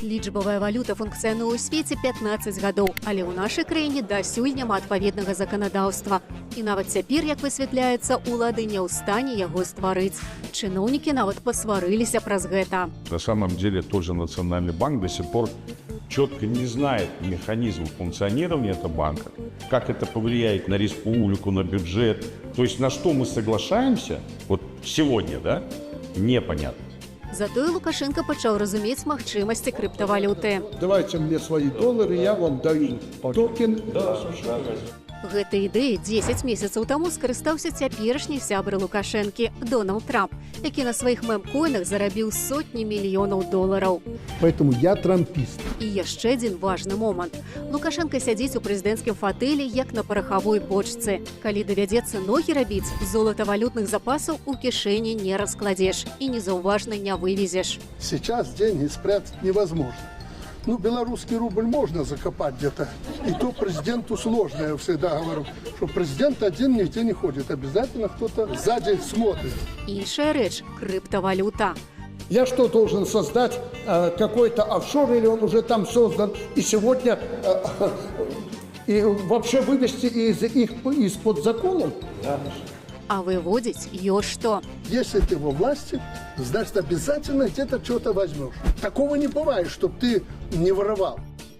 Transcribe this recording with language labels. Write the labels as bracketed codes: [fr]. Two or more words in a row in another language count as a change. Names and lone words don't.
[be] Лічбавая валюта функцыянуе ў свеце 15 гадоў, але ў нашай краіне дасюль няма адпаведнага заканадаўства. І нават цяпер, як высвятляецца, улады не ў стане яго стварыць. Чыноўнікі нават пасварыліся праз гэта. [ru] На самом деле тот же Национальный банк до сих пор четко не знает механизм функционирования этого банка, как это повлияет на республику, на бюджет. То есть на что мы соглашаемся, вот сегодня, да, непонятно. [be] Затое Лукашенко пачаў разумець магчымасці крыптавалюты. [ru] Давайте мне свои доллары, я вам даю токен. [be] Гэтай ідэі 10 месяцаў таму скарыстаўся цяперашні сябра Лукашэнкі Дональд Трамп, які на сваіх мемкоінах зарабіў сотні мільёнаў долараў. [ru] Поэтому я трампіст. [be] І яшчэ адзін важны момант. Лукашенко сядзіць у прэзідэнцкім фатэлі, як на парахавой бочцы. Калі давядзецца ногі рабіць, золатавалютных запасаў у кішэні не раскладзеш і незаўважна не вывезеш. [ru] Сейчас деньги спрятать невозможно. Ну, белорусский рубль можно закопать где-то. И то президенту сложно, я всегда говорю, что президент один нигде не ходит. Обязательно кто-то сзади смотрит. [be] Іншая рэч – крыптавалюта. [ru] Я что, должен создать какой-то офшор, или он уже там создан, и сегодня и вообще вывести их из-под закона? А выводить [be] ёсць што. [ru] Если ты во власти, значит, обязательно где-то что-то возьмешь. Такого не бывает, чтобы ты не воровал.